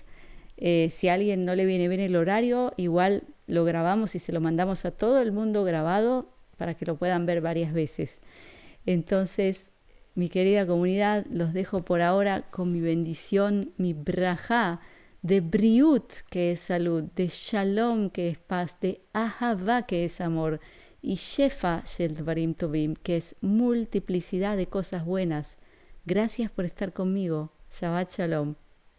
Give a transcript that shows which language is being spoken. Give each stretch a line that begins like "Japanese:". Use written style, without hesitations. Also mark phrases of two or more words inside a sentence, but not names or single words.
Spanish: Si a alguien no le viene bien el horario, igual lo grabamos y se lo mandamos a todo el mundo grabado para que lo puedan ver varias veces. Entonces, mi querida comunidad, los dejo por ahora con mi bendición, mi brajá, de briut, que es salud, de shalom, que es paz, de ahavá, que es amor, y
Hebrew: שפע של דברים טובים,
Spanish: que es multiplicidad de cosas buenas. Gracias por estar conmigo.
Hebrew: שבת שלום.